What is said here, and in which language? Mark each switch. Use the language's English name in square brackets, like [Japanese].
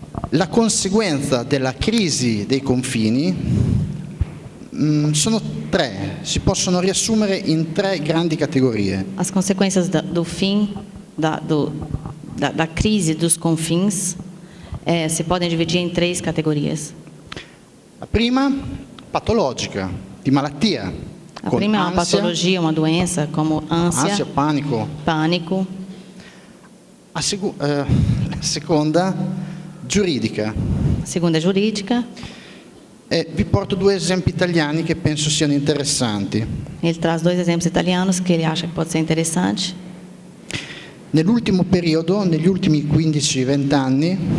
[Italian] La conseguenza della crisi dei confini sono tre, si possono riassumere in tre grandi categorie. [Portuguese] As consequências do fim da crise dos confins se podem dividir em três categorias. [Italian] La prima, patologica, di malattia. [Portuguese] A prima é uma patologia, uma doença, como ânsia, pânico. [Italian] La seconda, giuridica. [Portuguese] A segunda é jurídica. [Italian] Vi porto due esempi italiani che penso siano interessanti. [Portuguese] Ele traz dois exemplos italianos que ele acha que pode ser interessante. [Italian] Nell'ultimo periodo, negli ultimi 15-20 anni,